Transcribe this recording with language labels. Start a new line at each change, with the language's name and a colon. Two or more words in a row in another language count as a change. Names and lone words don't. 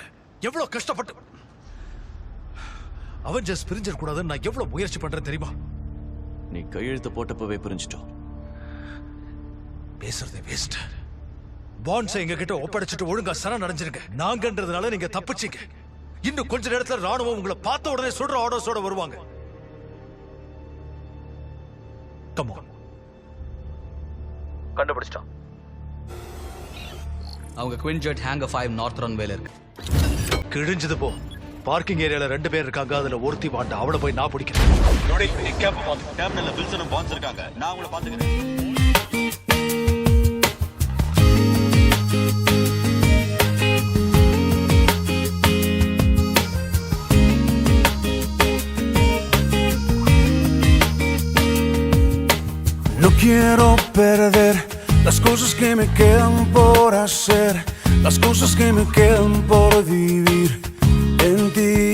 Tamil: எவ்வளவு கஷ்டப்பட்டு அவெஞ்சர்ஸ் பிரிஞ்சிட கூடாதுன்னு நான் எவ்வளவு முயற்சி பண்றேன் தெரியுமா? நீ கையெழுத்து போட்டப்பவே புரிஞ்சிட்டோம். பேசுறதே வேஸ்ட். பாண்ட்ஸை எங்க கிட்ட ஒப்படைச்சிட்டு ஒழுங்கா சரணடைஞ்சிருங்க. நாங்கன்றதுனால நீங்க தப்பிச்சீங்க. இன்னும் கொஞ்ச நேரத்துல ராணுவம் உங்களை பார்த்த உடனே சொல்ற ஆர்டர்ஸோட வருவாங்க.
English: Come on.
Tamil: கண்டுபிடிச்சிட்டான். அவங்க குயின் ஜெட்
English: hangar 5 north runwayல
Tamil: இருக்கு. கிழிஞ்சது போ.
English: parking areaல
Tamil: 2 பேர் இருக்காங்க. அதுல ஒருத்தி வாண்டா. அவளை போய் நான் பிடிக்கிறேன். டெர்மினல்ல வில்சனும் பான்ஸ் இருக்காங்க. நான் உங்களை பாத்துக்கிறேன்.
Spanish: No quiero perder las cosas que me quedan por hacer, las cosas que me quedan por vivir en ti.